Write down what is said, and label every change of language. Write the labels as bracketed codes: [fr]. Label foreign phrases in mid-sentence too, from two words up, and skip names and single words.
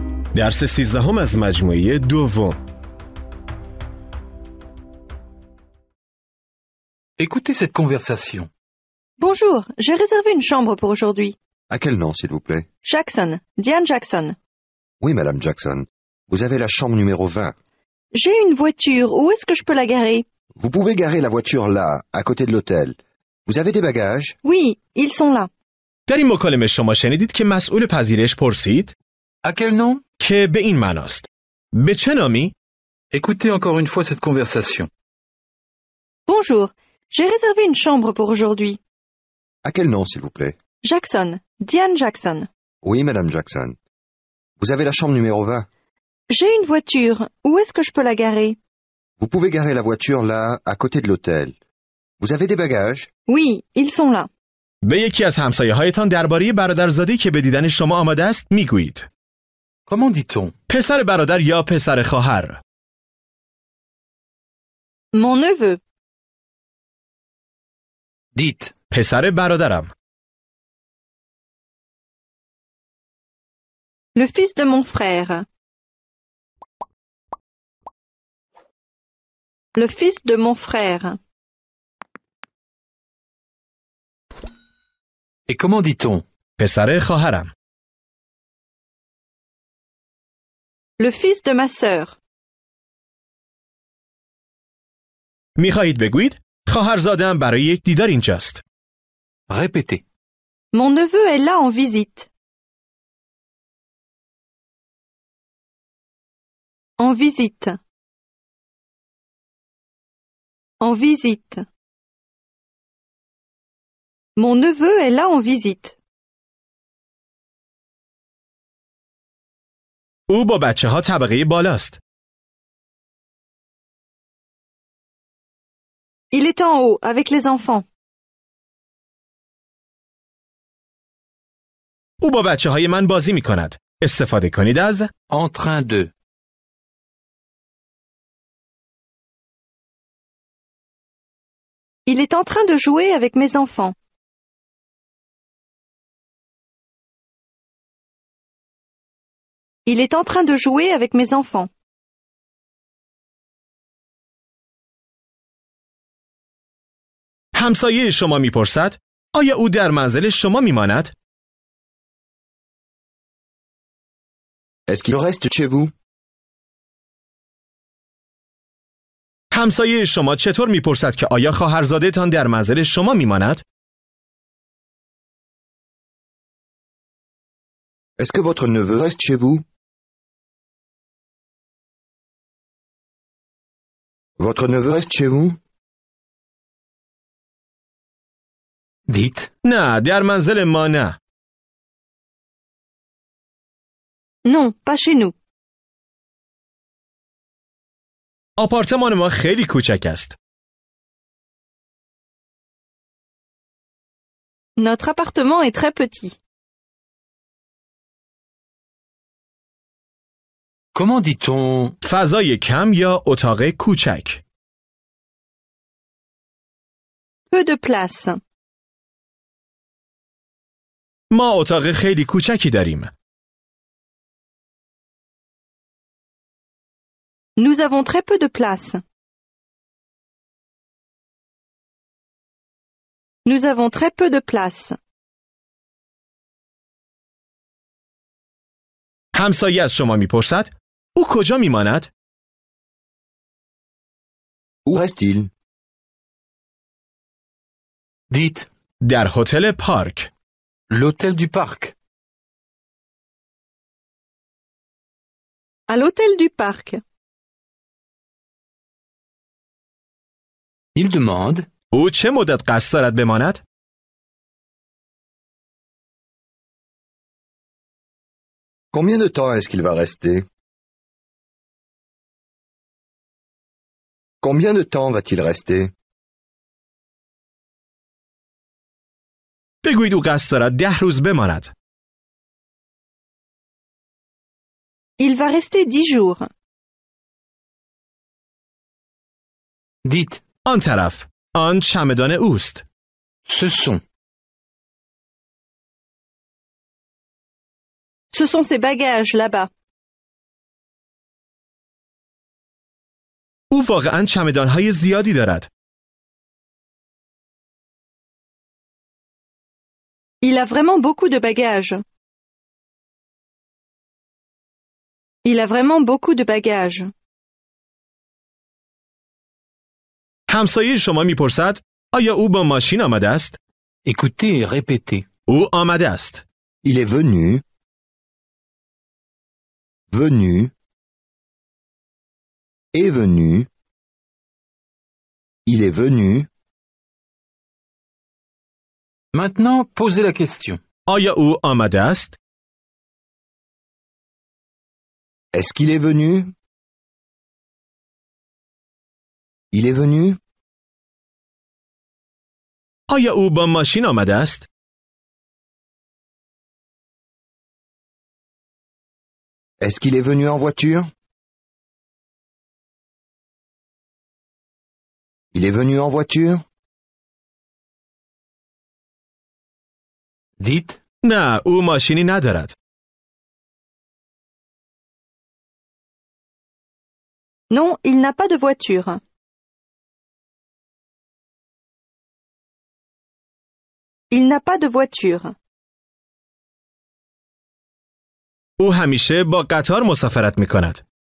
[fa] درس 13 از مجموعه دوم. [fr] Écoutez cette conversation. Bonjour, j'ai réservé une chambre pour aujourd'hui. À quel nom, s'il vous plaît? Jackson, Diane Jackson. Oui, Madame Jackson. Vous avez la chambre numéro 20. J'ai une voiture, où est-ce que je peux la garer? Vous pouvez garer la voiture là, à côté de l'hôtel. Vous avez des bagages? Oui, ils sont là. [fa] در این مکالمه شما شنیدید که مسئول پذیرش پرسید [fr] À quel nom? [fa] که به این معناست. به چه نامی؟ [fr] Écoutez encore une fois cette conversation. Bonjour, j'ai réservé une chambre pour aujourd'hui. À quel nom, s'il vous plaît? Jackson, Diane Jackson. Oui, Madame Jackson. Vous avez la chambre numéro 20. J'ai une voiture, où est-ce que je peux la garer? Vous pouvez garer la voiture là, à côté de l'hôtel. Vous avez des bagages? Oui, ils sont là. [fa] به یکی از همسایه‌هایتان درباره برادرزاده‌ای که به دیدن شما آماده است میگویید. [fr] Comment dit-on? [fa] پسر برادر یا پسر خواهر. [fr] Mon neveu. Dites. [fa] پسر برادرم. [fr] Le fils de mon frère. Le fils de mon frère. Et comment dit-on? [fa] پسر خواهرم. [fr] Le fils de ma sœur. [fa] میخواهید بگویید خواهرزاده‌ام برای یک دیدار اینجاست. [fr] Répétez. Mon neveu est là en visite. En visite. En visite. Mon neveu est là en visite. [fa] او با بچه‌ها طبقه بالاست. [fr] Il est en haut avec les enfants. [fa] او با بچه‌های من بازی می‌کند. استفاده کنید از [fr] En train de. Il est en train de jouer avec mes enfants. Il est en train de jouer avec mes enfants. [fa] همسایه شما میپرسد آیا او در منزل شما میماند؟ [fr] Est-ce qu'il reste chez vous? [fa] همسایه شما چطور میپرسد که آیا خواهرزاده‌تان در منزل شما میماند؟ [fr] Est-ce que votre neveu reste chez vous? Votre neveu reste chez vous? Dites. [fa] نه، در منزل ما نه. [fr] Non, pas chez nous. [fa] آپارتمان ما خیلی کوچک است. [fr] Notre appartement est très petit. Comment dit-on? [fa] فضای کم یا اتاق کوچک. [fr] Peu de place. [fa] ما اتاق خیلی کوچکی داریم. [fr] Nous avons très peu de place. Nous avons très peu de place. [fa] همسایه از شما میپرسد او کجا میماند؟ [fr] Où reste-t-il? Dites. [fa] در هتل پارک. [fr] L'hôtel du parc. À l'hôtel du parc. Il demande. [fa] او چه مدت قصد دارد بماند؟ [fr] Combien de temps est-ce qu'il va rester? Combien de temps va-t-il rester? [fa] بگویید او قصد دارد 10 روز بماند. [fr] Il va rester 10 jours. Dites. [fa] آن طرف. آن چمدان اوست. [fr] Ce sont. Ce sont ses bagages là-bas. [fa] او واقعاً چمدان‌های زیادی دارد. [fr] Il a vraiment beaucoup de bagages. Il a vraiment beaucoup de bagages. [fa] همسایه شما میپرسد آیا او با ماشین آمده است؟ [fr] Écoutez et répétez. [fa] او آمده است. [fr] Il est venu. Venu. Est venu. Il est venu. Maintenant, posez la question. [fa] آیا او آمده است؟ [fr] Est-ce qu'il est venu? Il est venu? [fa] آیا او با ماشین آمده است؟ [fr] Est-ce qu'il est venu en voiture? Il est venu en voiture? Dites. [fa] نه، او ماشینی ندارد. [fr] Non, il n'a pas de voiture. Il n'a pas de voiture. [fa] او همیشه با قطار مسافرت می کند.